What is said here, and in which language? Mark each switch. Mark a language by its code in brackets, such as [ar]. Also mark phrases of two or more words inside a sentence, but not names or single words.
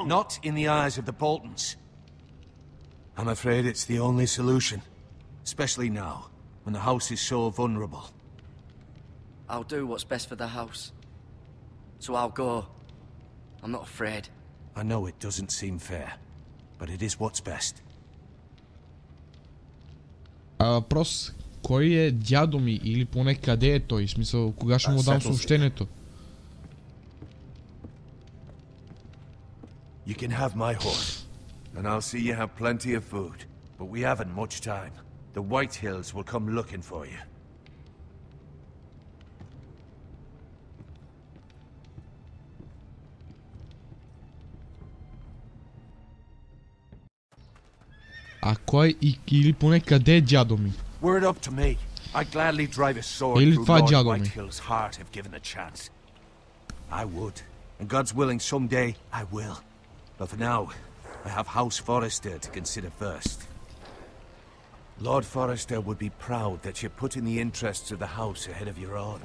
[en] Not in the eyes of the Boltons. I'm afraid it's the only solution. Especially now, when the house is so vulnerable. I'll do what's best for the house. So I'll go. I'm not afraid. I know it doesn't seem fair, but it is what's best. [bg] Въпрос. Кой е дядо ми или поне къде е той? В смисъл, кога ще му дам съобщението? [en] You can have my horse, and I'll see you have plenty of food. But we haven't much time. The Whitehills will come looking for you. [bg] А кой или поне къде е дядо ми? Were it up to me, I'd gladly drive a sword Или through това Lord дядо ми? [en] Whitehill's heart if given the chance. I would, and God's willing someday I will. But for now, I have House Forester to consider first. Lord Forester would be proud that you're putting the interests of the house ahead of your own.